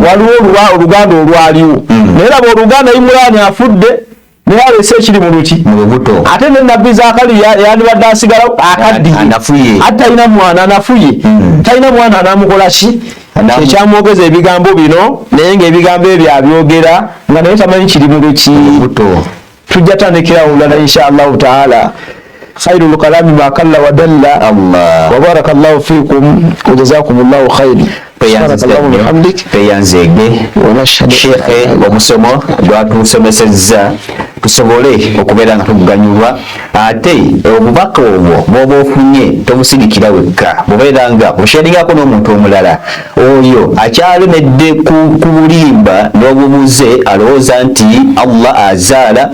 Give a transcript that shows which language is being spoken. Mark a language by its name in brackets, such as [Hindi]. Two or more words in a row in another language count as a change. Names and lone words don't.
[Ganda] waliwo oluganda olwaliwo naye laba oluganda Imurani afudde naye alese ekiri mu luki mu lubuto. Ate ne nabbi Zakariya yandibadde asigala akaddiye ate talina mwana anafuye. Talina mwana anamukola ki? Ekyamwogeza ebigambo bino naye ng'ebigambo ebyo abyogera nga naye tamanyi kiri mu luki. Tujja tandikirawo olulala [Arabic] إن شاء الله تعالى. خير الكلام ما قل ودل. وبارك الله فيكم وجزاكم الله خيرا. [Ganda] Peyanzege Shekhe omusomo gwatusomesezza tusobole okubeera nga tuganyulwa. Ate obubaka obwo bw'oba ofunye tobusigikira wekka, bubeera nga osharingako n'omuntu omulala oyo akyalemedde ku bulimba n'obubuze alowooza nti Allah azaala.